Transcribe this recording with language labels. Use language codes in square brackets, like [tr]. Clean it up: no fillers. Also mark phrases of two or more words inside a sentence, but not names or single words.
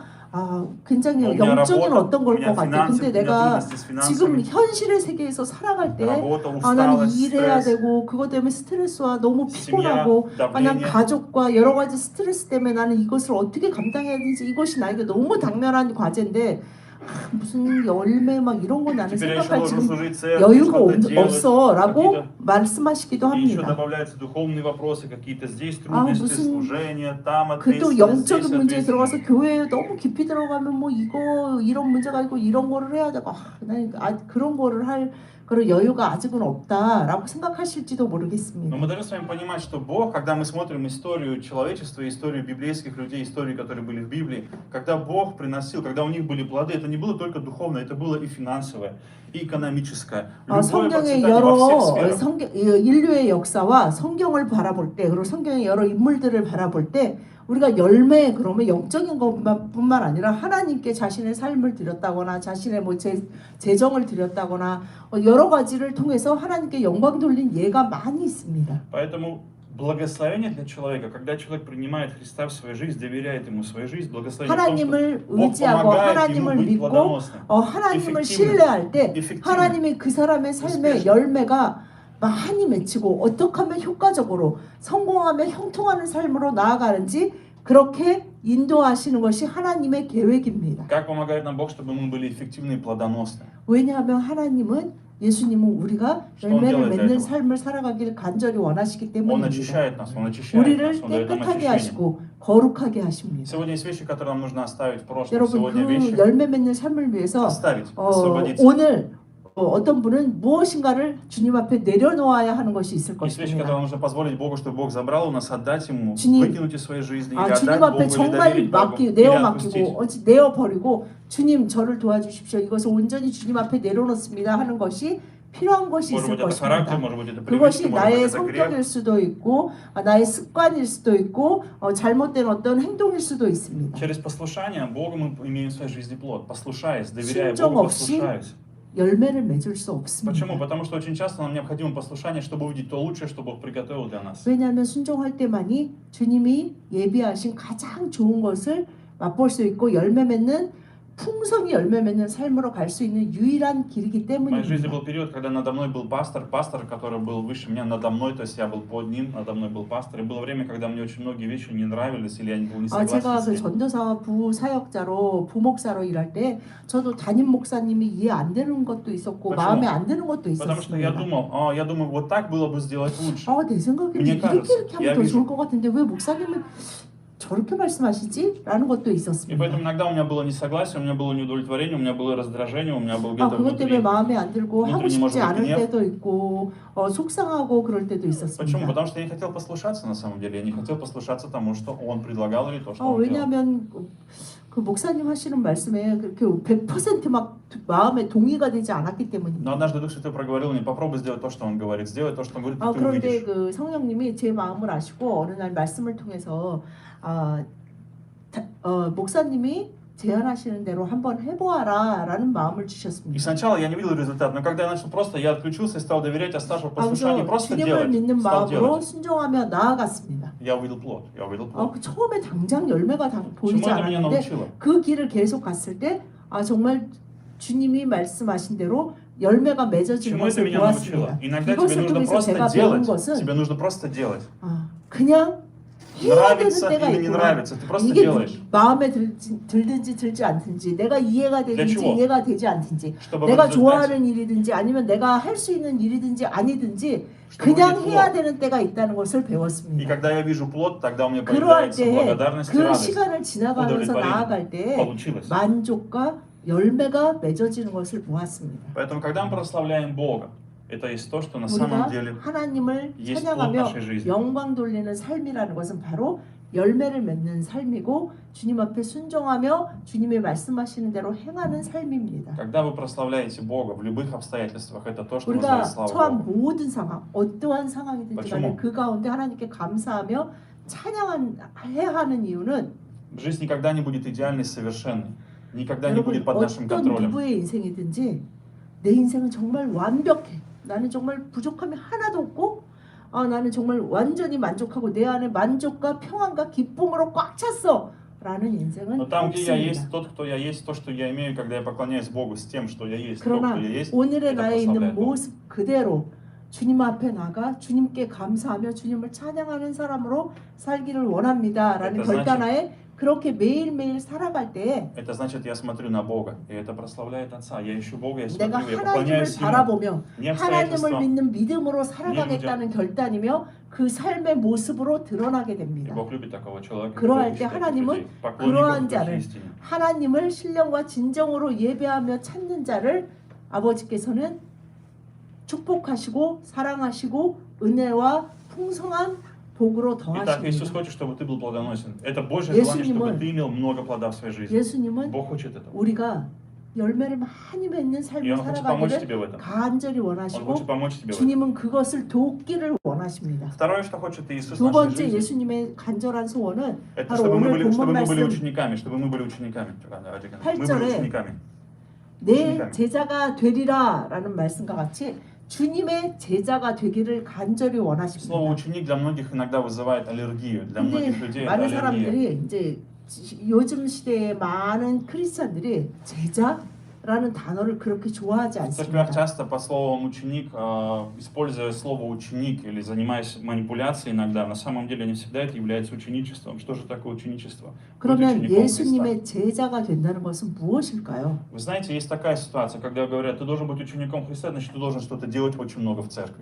[ko] 굉장히 영적인 어떤 걸 것 같아. 근데 내가 지금 현실의 세계에서 살아갈 때 나는 일해야 되고 그것 때문에 스트레스와 너무 피곤하고 난 가족과 여러 가지 스트레스 때문에 나는 이것을 어떻게 감당해야 되는지 이것이 나에게 너무 당면한 과제인데 무슨 열매 막 이런 거 나는 [ru] Теперь я еще [ko] 생각할 [ru] должен [ko] 지금 [ru] служить церкви, [ko] 여유가 [ru] что-то делать, [ko] 없어라고 [ru] какие-то... [ko] 말씀하시기도 [ru] И еще [ko] 합니다. [ru] добавляются духовные вопросы, какие-то здесь [ko] 아, [ru] трудности, [ko] 무슨 [ru] служения, там [ko] 그 또 [ru] ответственность, здесь [ko] 영적인 문제에 들어가서 [ru] ответственность. [ko] 교회에 너무 깊이 들어가면 뭐 이거 이런 문제가 있고 이런 거를 해야 되고 나는 그런 거를 할 그런 여유가 아직은 없다라고 생각하실지도 [ru] Но [ko] 모르겠습니다. [ru] мы должны с вами понимать, что Бог, когда мы смотрим историю человечества, историю библейских людей, истории, которые были в Библии, когда Бог приносил, когда у них были плоды, это не было только духовное, это было и финансовое, и экономическое. Любое [ko] 성경의 [ru] процветание во всех [ko] 여러 [ru] сферах. [ko] 인류의 역사와 성경을 바라볼 때 그리고 성경의 여러 인물들을 바라볼 때 우리가 열매 그러면 영적인 것뿐만 아니라 하나님께 자신의 삶을 드렸다거나 자신의 뭐 재정을 드렸다거나 여러 가지를 통해서 하나님께 영광 돌린 예가 많이 있습니다. [ru] Поэтому благословение для человека, когда человек принимает Христа в свою жизнь, доверяет Ему свою жизнь, благословение в том, что [ko] 하나님을 [ru] Бог [ko] 의지하고 [ru] помогает ему [ko] 하나님을 [ru] быть [ko] 믿고 [ru] плодоносным. [ko] 하나님을 신뢰할 때 effective, 하나님이 그 사람의 삶의 열매가 많이 맺히고 어떻게 하면 효과적으로 성공하며 형통하는 삶으로 나아가는지 그렇게 인도하시는 것이 하나님의 계획입니다. [ru] Как помогает нам Бог, чтобы мы были эффективны и плодоносны? [ko] 왜냐하면 예수님은 우리가 열매를 맺는 삶을 살아가길 간절히 원하시기 [ru] Он [ko] 때문입니다. [ru] очищает нас, Он очищает нас, [ko] 우리를 [ru] Он дает нам [ko] 깨끗하게 [ru] очищение. [ko] 하시고 거룩하게 하십니다. [ru] Сегодня есть вещи, которые нам нужно оставить в прошлом. [ko] 여러분 [ru] Сегодня [ko] 그 [ru] вещи [ko] 열매 맺는 삶을 위해서 [ru] оставить, освободиться. [ko] 오늘 어떤 분은 무엇인가를 주님 앞에 내려놓아야 하는 것이 있을 [ru] Есть вещи, [ko] 것입니다. [ru] которые нужно позволить Богу, чтобы Бог забрал у нас, отдать Ему, [ko] 주님, [ru] выкинуть из своей жизни, или [ko] 주님 [ru] отдать Богу, [ko] 앞에 [ru] или [ko] 정말 [ru] доверить Богу, или [ko] 내어 [ru] отпустить. [ko] 맡기고 내어 버리고 주님 저를 도와주십시오. 이것을 온전히 주님 앞에 내려놓습니다 하는 것이 필요한 것이 [ru] Может [ko] 있을 [ru] быть, это характер, [ko] 것입니다. [ru] может быть, это [ko] 그것이 [ru] привычка, может быть, [ko] 나의 [ru] это [ko] 성격일 [ru] грех. [ko] 수도 있고 나의 습관일 수도 있고 잘못된 어떤 행동일 수도 있습니다. [ru] Через послушание Богу мы имеем в своей жизни плод. Послушаясь, доверяя [ko] 순종 [ru] Богу, [ko] 없이 [ru] послушаясь. [ko] 열매를 맺을 수 없습니다. [ru] Почему? Потому что очень часто нам необходимо послушание, чтобы увидеть то лучшее, что Бог приготовил для нас. [ko] 왜냐하면 순종할 때만이 주님이 예비하신 가장 좋은 것을 맛볼 수 있고 열매 맺는 풍성히 열매 맺는 삶으로 갈 수 있는 유일한 길이기 [ru] В моей жизни [ko] 때문입니다. [ru] был период, когда надо мной был пастор, который был выше меня, надо мной, то есть я был под ним, надо мной был пастор. И было время, когда мне очень многие вещи не нравились, или я был не согласен [ko] 제가 [ru] с [ko] 그 [ru] ним. [ko] 전도사 부사역자로 부목사로 일할 때 저도 담임 목사님이 이해 안 되는 것도 있었고 [ru] почему? [ko] 마음에 안 드는 것도 [ru] Потому что я [ko] 있었습니다. [ru] думаю, вот так было бы сделать лучше. [ko] 내 생각에는 [ru] Мне [ko] 이렇게 [ru] кажется, [ko] 하면 [ru] я [ko] 더 [ru] вижу. [ko] 좋을 것 같은데 왜 목사님은 저렇게 말씀하시지? 라는 것도 [ru] И [ko] 있었습니다. [ru] поэтому иногда у меня было несогласие, у меня было неудовлетворение, у меня было раздражение, у меня был где-то [ko] 그것 때문에 [ru] внутри. [ko] 마음에 안 들고 하고 [ru] внутренний, [ko] 싶지 [ru] может быть, [ko] 않을 [ru] гнев. [ko] 때도 있고 속상하고 그럴 때도 [ru] Почему? [ko] 있었습니다. [ru] Потому что я не хотел послушаться на самом деле. Я не хотел послушаться тому, что он предлагал или то, что он делал. [ko] 왜냐하면 그 목사님 하시는 말씀에 그렇게 100%막 마음에 동의가 되지 않았기 [ru] Но [ko] 때문입니다. [ru] однажды Дух Святой проговорил мне, попробуй сделать то, что он говорит. Сделай то, что он говорит, и ты [ko] 그런데 [ru] увидишь. [ko] 그 성령님이 제 마음을 아시고 어느 날 말씀을 통해서 목사님이 제안하시는 대로 한번 해보아라라는 마음을 [ru] И [ko] 주셨습니다. [ru] сначала я не видел результат, но когда я начал просто, я отключился и стал доверять, оставшись в послушании, [ko] 그래서 [ru] просто [ko] 주님을 [ru] делать, [ko] 믿는 [ru] стал [ko] 마음으로 [ru] делать. [ko] 순종하며 나아갔습니다. [ru] Я увидел плод, я увидел плод. [ko] 그 처음에 당장 열매가 보이지 [ru] чему это меня [ko] 않았는데 [ru] научило? [ko] 그 길을 계속 갔을 때 정말 주님이 말씀하신 대로 열매가 맺어지는 [ru] Чему это [ko] 것을 [ru] меня научило? [ko] 보았습니다. [ru] Иногда тебе [ko] 이것을 [ru] нужно [ko] 통해서 [ru] просто [ko] 제가 배운 [ru] делать. [ko] 것은 [ru] Тебе нужно просто делать. [ko] 그냥 해야 되는 [ru] Нравится [ko] 때가 [ru] или не [ko] 있구나. [ru] нравится, ты просто [ko] 이게 [ru] делаешь. [ko] 마음에 들든지 들지 않든지 내가 이해가 되든지 [ru] чего? [ko] 이해가 되지 않든지 [ru] Чтобы в [ko] 내가 [ru] результате, [ko] 좋아하는 일이든지 아니면 내가 할 수 있는 일이든지 아니든지 [ru] чтобы [ko] 그냥 [ru] увидеть [ko] 해야 [ru] плод. [ko] 되는 때가 있다는 것을 [ru] И [ko] 배웠습니다. [ru] когда я вижу плод, тогда у меня [ko] 그러할 [ru] появляется [ko] 때 [ru] благодарность и [ko] 그 [ru] радость. [ko] 시간을 지나가면서 [ru] удовлетворение. [ko] 나아갈 때 [ru] Получилось. [ko] 만족과 열매가 맺어지는 것을 보았습니다. [ru] Поэтому, когда мы прославляем Бога, это есть то, что на самом [ko] 우리가 [ru] деле [ko] 하나님을 [ru] есть плод [ko] 찬양하며 [ru] нашей жизни. [ko] 영광 돌리는 삶이라는 것은 바로 열매를 맺는 삶이고 주님 앞에 순종하며 주님이 말씀하시는 대로 행하는 삶입니다. [ru] Когда вы прославляете Бога в любых обстоятельствах, это то, что [ko] 우리가 [ru] называется слава [ko] 처한 [ru] Богу. [ko] 모든 상황, 어떠한 상황이든지 간에 [ru] почему? [ko] 그 가운데 하나님께 감사하며 찬양해야 하는 이유는 [ru] Жизнь никогда не будет идеальной, совершенной. Никогда не [ko] 여러분 [ru] будет под нашим [ko] 어떤 [ru] контролем. [ko] 누구의 인생이든지 내 인생은 정말 완벽해. 나는 정말 부족함이 하나도 없고 나는 정말 완전히 만족하고 내 안에 만족과 평안과 기쁨으로 꽉 찼어. 라는 인생은 [ru] Но там, где я [ko] 없습니다. [ru] есть, тот, кто я есть, то, что я имею, когда я поклоняюсь Богу с тем, что я есть, то, [ko] 그러나 [ru] кто я есть, [ko] 오늘의 [ru] это [ko] 나에 있는 [ru] прославляет Бога. [ko] 모습 그대로 주님 앞에 나가 주님께 감사하며 주님을 찬양하는 사람으로 살기를 원합니다라는 그러니까 결단하에 그렇게 매일매일 살아갈 때 [ru] это значит, я смотрю на Бога, и это прославляет Отца. Я ищу Бога, я [ko] 내가 [ru] смотрю, я [ko] 하나님을 [ru] поклоняюсь Ему. [ko] 바라보며 [ru] Не [ko] 하나님을 [ru] обстоятельствам, [ko] 믿는 믿음으로 살아가겠다는 결단이며 그 삶의 모습으로 드러나게 [ru] и [ko] 됩니다. [ru] Бог любит такого человека. [ko] 그러할 [ru] Бог [ko] 때 [ru] ищет таких [ko] 하나님은 [ru] людей, поклонников [ko] 그러한 [ru] Духе [ko] 자를 [ru] истине. [ko] 하나님을 신령과 진정으로 예배하며 찾는 자를 아버지께서는 축복하시고 사랑하시고 은혜와 풍성한 복으로 [ru] Итак, Иисус [ko] 더하십니다. [ru] хочет, чтобы ты был плодоносен. Это Божье желание, чтобы [ko] 예수님은 [ru] ты имел много плода в своей жизни. [ko] 예수님은 [ru] Бог хочет этого. [ko] 우리가 열매를 많이 맺는 [ru] И [ko] 삶을 [ru] Он хочет помочь [ko] 살아가기를 [ru] тебе в этом. [ko] 간절히 [ru] Он [ko] 원하시고 [ru] хочет помочь тебе в этом. [ko] 주님은 그것을 돕기를 원하십니다. [ru] Второе, что хочет Иисус в [ko] 두 [ru] нашей [ko] 번째 [ru] жизни, [ko] 예수님의 간절한 소원은 [ru] это [ko] 바로 [ru] чтобы мы [ko] 오늘 [ru] были [ko] 본문 말씀 [ru] учениками, чтобы мы были учениками. Мы были [ko] 8절에 [ru] учениками. [ko] 내 제자가 되리라라는 말씀과 같이 주님의 제자가 되기를 간절히 [ru] Слово [ko] 원하십니다. [ru] ученик для многих иногда вызывает аллергию. Для [ko] 근데 [ru] многих людей это [ko] 많은 [ru] аллергия. [ko] 사람들이 이제 요즘 시대에 많은 크리스천들이 제자라는 단어를 그렇게 좋아하지 [ru] В церквях [ko] 않습니다. [ru] часто под словом ученик, используя слово ученик или занимаясь манипуляцией иногда, на самом деле не всегда это является ученичеством. Что же такое ученичество? Быть [ko] 그러면 [ru] учеником Христа. [ko] 예수님의 제자가 된다는 것은 무엇일까요? [ru] Вы знаете, есть такая ситуация, когда говорят, ты должен быть учеником Христа, значит, ты должен что-то делать очень много в церкви.